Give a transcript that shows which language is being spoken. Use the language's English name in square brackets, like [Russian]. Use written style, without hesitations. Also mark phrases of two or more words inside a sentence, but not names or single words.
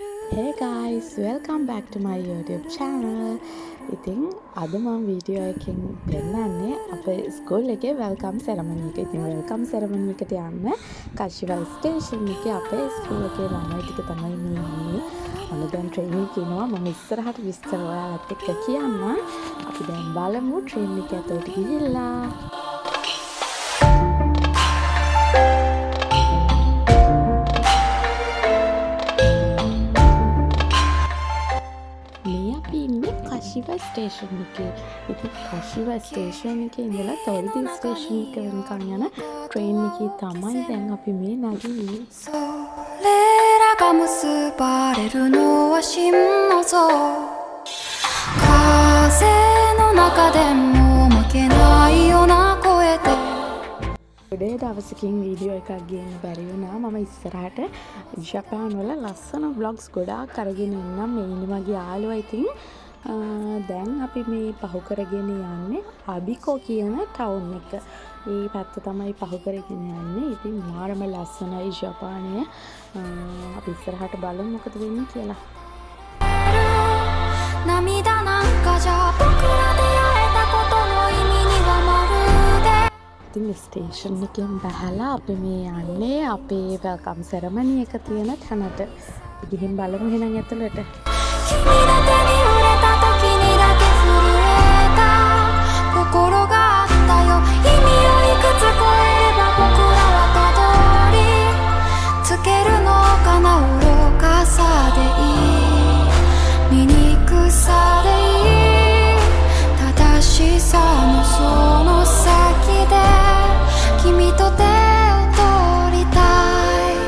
[English] Hey guys, welcome back to my YouTube channel. [Sinhala] ඉතින් අද මම වීඩියෝ එකකින් පෙන්නන්නේ අපේ ස්කූල් එකේ [English] welcome ceremony [Sinhala] එක. ඉතින් [English] welcome ceremony [Sinhala] එකට යන්න කශිවල් ස්ටේෂන් එකේ අපේ ස්කූල් එකේ ළමයි ටික තමයි මේ ඉන්නේ. අන්න දැන් ට්‍රේන් එකේ ඉනවා. මම ඉස්සරහට විස්තර ඔයාලත් එක්ක කියන්නම්. අපි දැන් බලමු ට්‍රේන් එක ඇතුළට ගිහිල්ලා. කශිව ස්ටේෂන් එකේ. ඉතින් කශිව ස්ටේෂන් එකේ ඉඳලා තොරදි ස්ටේෂන් එක වෙනකන් යන ට්‍රේන් එකේ තමයි දැන් අපි මේ නැගින්නේ. [Japanese] それらが結ばれるのは真の像風の中でも負けないような声で [Sinhala] ගොඩේ දවසකින් වීඩියෝ එකක් ගේන්න බැරි වුණා. මම ඉස්සරහට ජපාන් වල ලස්සන vlogs ගොඩාක් අරගෙන ඉන්නම්. මේ ඉන්නේ මගේ යාළුවා. ඉතින් දැන් අපි මේ පහු කරගෙන යන්නේ අබිකෝ කියන ටවුන් එක. මේ පැත්ත තමයි පහු කරගෙන යන්නේ. ඉතින් මාරම ලස්සනයි ජපානය. අපි ඉස්සරහට බලමු මොකද වෙන්නේ කියලා. [Japanese] 涙なんかじゃ僕ら出会えたことの意味にはまるで [Sinhala] ඉතින් ස්ටේෂන් එකෙන් බහලා අපි මේ යන්නේ අපේ [English] welcome ceremony [Sinhala] එක තියෙන තැනට. ගිහින් බලමු එහෙනම් ඇතුළට. [Japanese] 君の手に触れた時にだけ震えた心があったよ意味をいくつ超えれば僕らはたどりつけるのかな愚かさでいい醜さでいい正しさのその先で君と手を取りたい